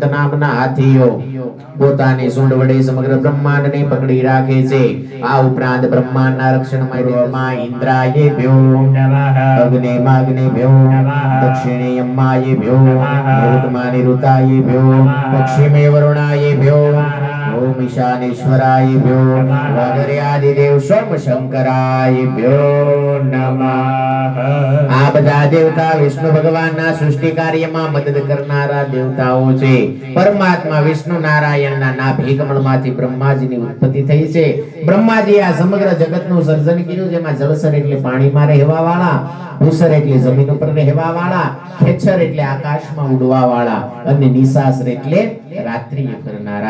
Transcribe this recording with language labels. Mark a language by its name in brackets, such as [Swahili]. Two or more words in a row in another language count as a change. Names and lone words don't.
[Gujarati] નામના હાથીઓ પોતાની સૂંઢ વડે સમગ્ર બ્રહ્માંડને પકડી રાખે છે આ ઉપરાંત બ્રહ્માંડના રક્ષણ માટે [Sanskrit] ઇન્દ્રાયેભ્યો નમઃ અગ્નેયાગ્નેભ્યો દક્ષિણેયમ્માયેભ્યો નિરુતમાનિરુતાયેભ્યો પશ્ચિમે વરુણાયેભ્યો ओम ईशानेश्वरायभ्यो वागर्यादिदेव सोम शंकरायभ्यो नमः [Gujarati] આ બધા આ દેવતા વિષ્ણુ ભગવાનના સૃષ્ટિ કાર્યમાં મદદ કરનારા દેવતાઓ છે. પરમાત્મા વિષ્ણુ નારાયણના નાભી કમળમાંથી બ્રહ્માજીની ઉત્પત્તિ થઈ છે. બ્રહ્માજી આ સમગ્ર જગતનું સર્જન કર્યું, જેમાં જળસર એટલે પાણીમાં રહેવા વાળા, ભૂસર એટલે જમીન ઉપર રહેવા વાળા, ખેચર એટલે આકાશમાં ઉડવા વાળા અને નિશાસર એટલે રાત્રિએ ફરનારા.